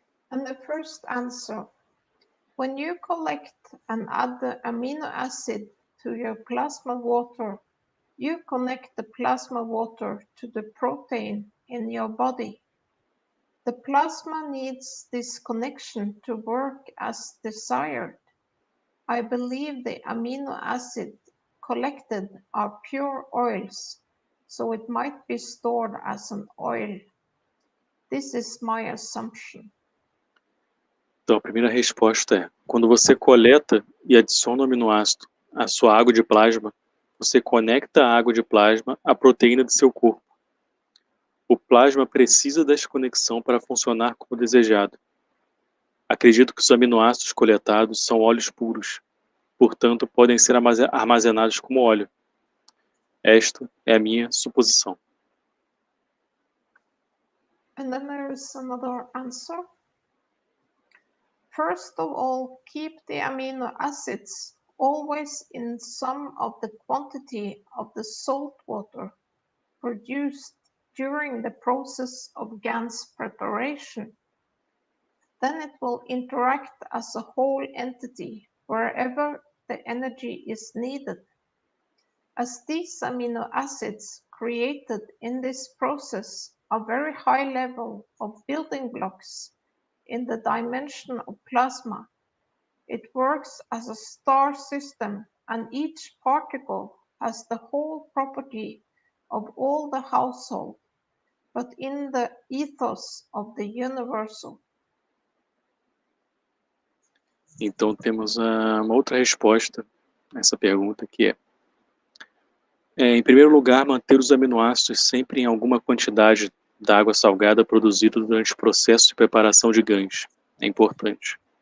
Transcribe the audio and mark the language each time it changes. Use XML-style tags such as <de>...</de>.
<en>And the first answer, when you collect and add the amino acid to your plasma water, you connect the plasma water to the protein in your body. The plasma needs this connection to work as desired. I believe the amino acid collected are pure oils, so it might be stored as an oil. This is my assumption.</en> <pt>Então a primeira resposta é: quando você coleta e adiciona o aminoácido à sua água de plasma, você conecta a água de plasma à proteína de seu corpo. O plasma precisa desta conexão para funcionar como desejado. Acredito que os aminoácidos coletados são óleos puros, portanto podem ser armazenados como óleo. Esta é a minha suposição.</pt> <en>And then there is another answer. First of all, keep the amino acids always in some of the quantity of the salt water produced during the process of GAN's preparation. Then it will interact as a whole entity wherever the energy is needed. As these amino acids created in this process are very high level of building blocks in the dimension of plasma, it works as a star system and each particle has the whole property of all the household, but in the ethos of the universal.</en> <pt>Então temos uma outra resposta a essa pergunta que em primeiro lugar, manter os aminoácidos sempre em alguma quantidade da água salgada produzida durante o processo de preparação de GANs. É importante.</pt>